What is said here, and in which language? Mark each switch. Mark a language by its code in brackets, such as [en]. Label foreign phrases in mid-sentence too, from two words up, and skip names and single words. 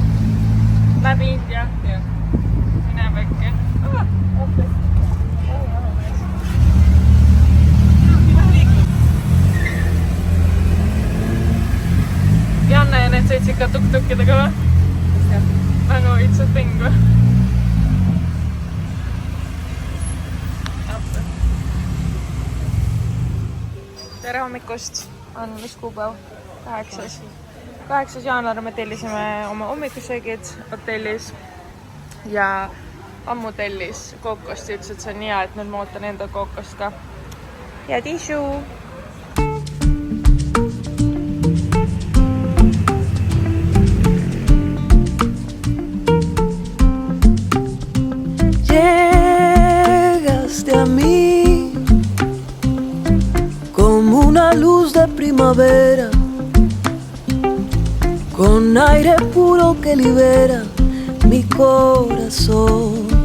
[et] Läbi India? Jah. Mine väike. Okay. Janne ja need sõitsid ka tuk-tukkidega või? Jah. Nagu [en] it's a thing [et] või? Tere hommikust, on mis kuupäev? 8. jaanuar me tellisime oma hommikusöögid hotellis ja ammu tellis kookost ja ütles, et see on hea, et nüüd ma ootan enda kookost ka. Ja tissu! [es] Llegaste a mí como una luz de primavera, con aire puro que libera mi corazón.